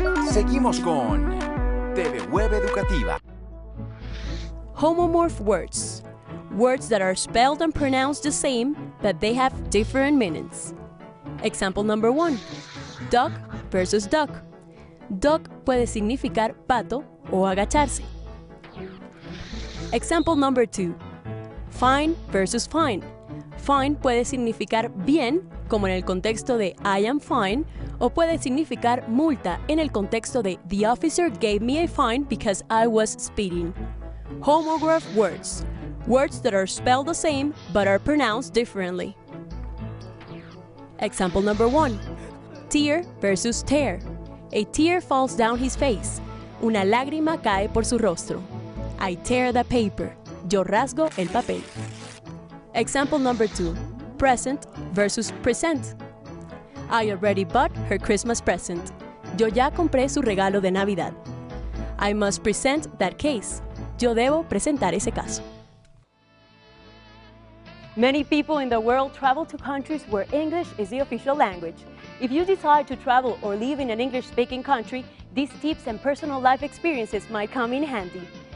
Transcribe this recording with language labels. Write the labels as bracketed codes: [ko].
[es] Seguimos con TV Web Educativa. [en] Homomorph words. Words that are spelled and pronounced the same, but they have different meanings. Example number 1. Duck versus duck. [es] Duck puede significar pato o agacharse. [en] Example number 2. Fine versus fine. [es] Fine puede significar bien, como en el contexto de [en] I am fine, [es] o puede significar multa en el contexto de [en] the officer gave me a fine because I was speeding. Homograph words. Words that are spelled the same but are pronounced differently. Example number 1. Tear versus tear. A tear falls down his face. [es] Una lágrima cae por su rostro. [en] I tear the paper. [es] Yo rasgo el papel. [en] Example number 2. Present versus present. I already bought her Christmas present. [es] Yo ya compré su regalo de Navidad. [en] I must present that case. [es] Yo debo presentar ese caso. [en] Many people in the world travel to countries where English is the official language. If you decide to travel or live in an English-speaking country, these tips and personal life experiences might come in handy.